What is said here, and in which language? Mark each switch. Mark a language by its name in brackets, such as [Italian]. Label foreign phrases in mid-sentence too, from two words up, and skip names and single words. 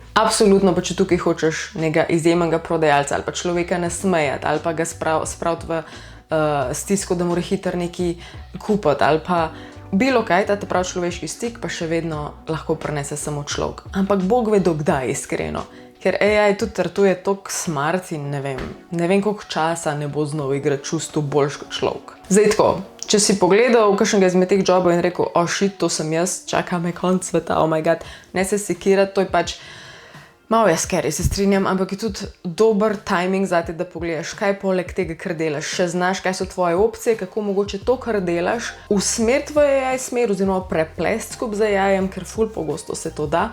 [Slovenian] Absolutno pa, če tukaj hočeš nekega izjemnega prodajalca ali pa človeka nasmejati ali pa ga spraviti v stisko, da mora hitro nekaj kupiti ali pa bilo kaj, ta prav človeški stik pa še vedno lahko prinese samo človek. Ampak Bog ve do kdaj, iskreno. Ker AI tudi tartuje toliko smart in ne vem koliko časa ne bo znov igrati čustvo boljš kot človek. Zdaj tako, če si pogledal kakšnega izmed teh jobov in rekel, shit, to sem jaz, čaka me konc sveta, [English] oh my god, [Slovenian] ne se sekirati, to je pač malo je scary, se strinjam, ampak je tudi dober timing zate, da pogledaš, kaj poleg tega, kar delaš, še znaš, kaj so tvoje opcije, kako mogoče to, kar delaš, usmeriti v AI smer oziroma preplest skupaj z AI-jem, ker ful pogosto se to da.